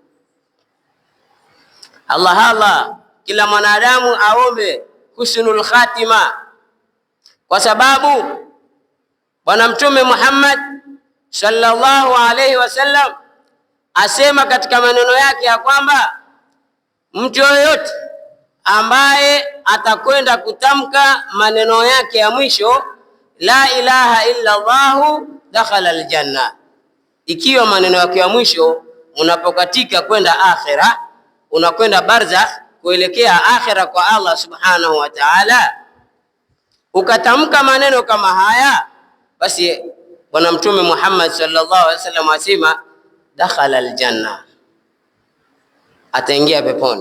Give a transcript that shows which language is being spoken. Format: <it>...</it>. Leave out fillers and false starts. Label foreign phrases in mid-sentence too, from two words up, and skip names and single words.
<sw>Allah kila mwanadamu aombe</sw> <ar>husnul khatima,</ar> <sw>kwa sababu Bwana Mtume Muhammad</sw> <ar>sallallahu alayhi wasallam</ar> <sw>asema katika maneno yake ya kwamba mtu yoyote ambaye atakwenda kutamka maneno yake ya mwisho</sw> <ar>la ilaha illa Allah dakhala aljanna,</ar> <sw>ikiwa maneno yake ya mwisho unapokatika kwenda akhira, unakwenda barzakh kuelekea akhira kwa Allah</sw> <ar>subhanahu wa ta'ala,</ar> <sw>ukatamka maneno kama haya, basi Bwana Mtume Muhammad</sw> <ar>sallallahu alaihi wasallam</ar> <sw>asema</sw> <ar>dakhala aljanna,</ar> <sw>ataingia peponi.</sw>